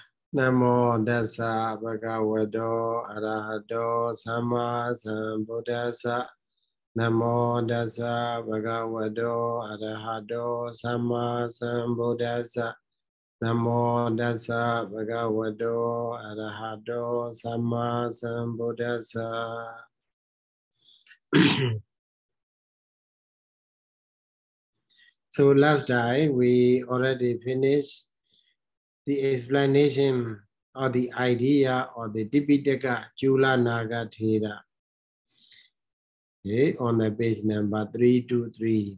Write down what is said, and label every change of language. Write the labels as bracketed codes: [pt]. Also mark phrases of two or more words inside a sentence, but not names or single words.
[pi] Namo Dasa Bhagavato Arahato Sama Sambuddhassa. Namo Dasa Bhagavato Arahato Sama Sambuddhassa. Namo Dasa Bhagavato Arahato Sama Sambuddhassa. [en] So last time we already finished the explanation or the idea or the Piṭaka Chula Naga Thera. Okay, on the page number 323.